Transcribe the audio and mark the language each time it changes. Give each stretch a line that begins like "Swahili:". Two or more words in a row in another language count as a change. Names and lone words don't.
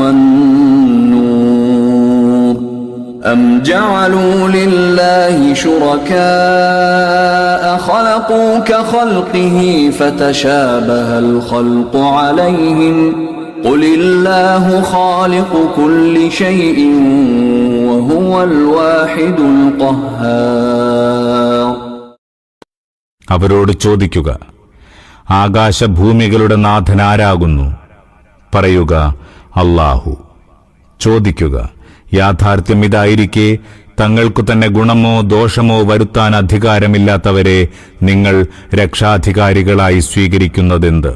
Arabic: وَالنُّورُ أَمْ جَعَلُوا لِلَّهِ شُرَكَاءَ خَلَقُوا كَخَلْقِهِ فَتَشَابَهَ الْخَلْقُ عَلَيْهِمْ قُلِ اللَّهُ خَالِقُ كُلِّ شَيْءٍ وَهُوَ الْوَاحِدُ الْقَهَّارُ.
Malayalam: അവരോട് ചോദിക്കുക, ആകാശഭൂമികളുടെ നാഥനാരാകുന്നു? പറയുക, അല്ലാഹു. ചോദിക്കുക, യാഥാർത്ഥ്യം ഇതായിരിക്കെ തങ്ങൾക്കു തന്നെ ഗുണമോ ദോഷമോ വരുത്താൻ അധികാരമില്ലാത്തവരെ നിങ്ങൾ രക്ഷാധികാരികളായി സ്വീകരിക്കുന്നതെന്ത്?